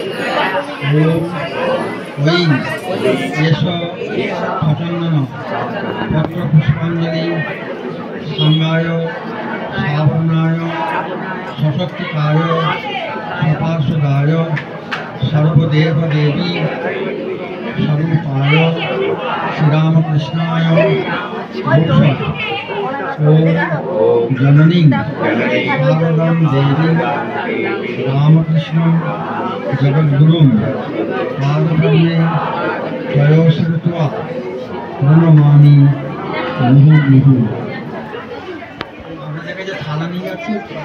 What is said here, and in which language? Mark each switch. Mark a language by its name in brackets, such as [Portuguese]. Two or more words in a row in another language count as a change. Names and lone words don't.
[Sanskrit] ওম ঐং এষ প্রচন্দন পত্রপুষ্পাঞ্জলি সাঙ্গায় শ্রাবণায় সশক্তিকায় সপার্শ্বদায় সর্বদেব দেবী स्वरूपाय श्रीरामकृष्णाय नमः। ओम जननी शारदां देवी रामकृष्ण जगद्गुरुं पादपद्मे त्रयोश्रुत्वा प्रणमामि मुहुर्मुहुः। [Bangla] আপনাদের কাছে থালা নিয়ে যাচ্ছি।